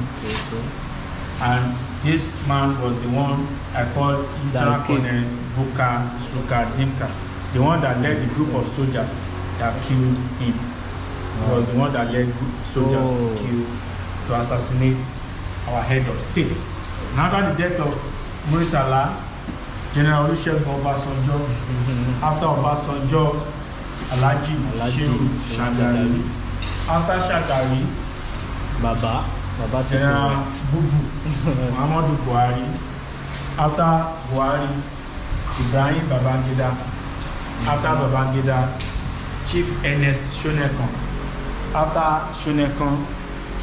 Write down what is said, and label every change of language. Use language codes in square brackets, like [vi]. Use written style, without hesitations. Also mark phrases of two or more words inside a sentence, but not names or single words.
[en] And this man was the one I called Lieutenant Colonel Buka Suka Dinka, the one that led the group of soldiers that killed him. He was the one that led soldiers to assassinate our head of state. And after the death of Murtala, General Olusegun Obasanjo, after Obasanjo, Alhaji Shehu Shagari, after Shagari, Baba General Bubu Muhammadu Buhari, after Buhari, Ibrahim Babangida, after Babangida, Chief Ernest Shonekan, after Shonekan,